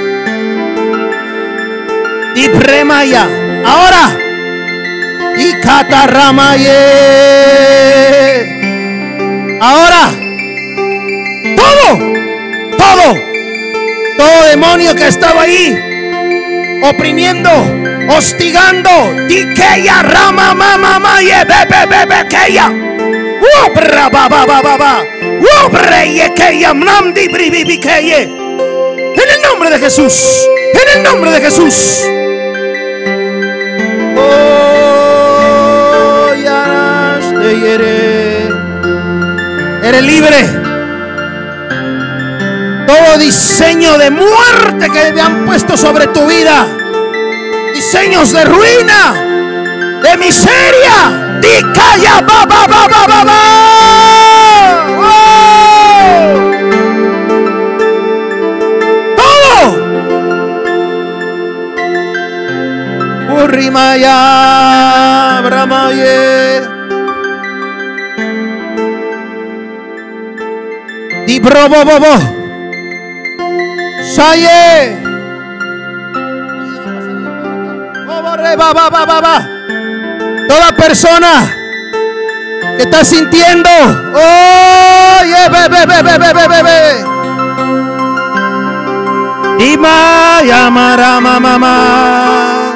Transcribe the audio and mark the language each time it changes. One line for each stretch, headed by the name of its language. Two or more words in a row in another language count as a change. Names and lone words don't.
Spanish: Y premaya. Ahora. Y catarramaye. Ahora. Todo demonio que ha estado ahí oprimiendo, hostigando, diqueya rama mama maye bebe keya ubra baba ubre yekeya mnamdi bribi keye. En el nombre de Jesús, en el nombre de Jesús. Oh, eres libre. Todo diseño de muerte que me han puesto sobre tu vida, diseños de ruina, de miseria, dicaya baba. Todo. Urrimaya bramaye. Di brobobobo. Saye. Toda persona que está sintiendo, oye, bebe. Dima llamará mamá.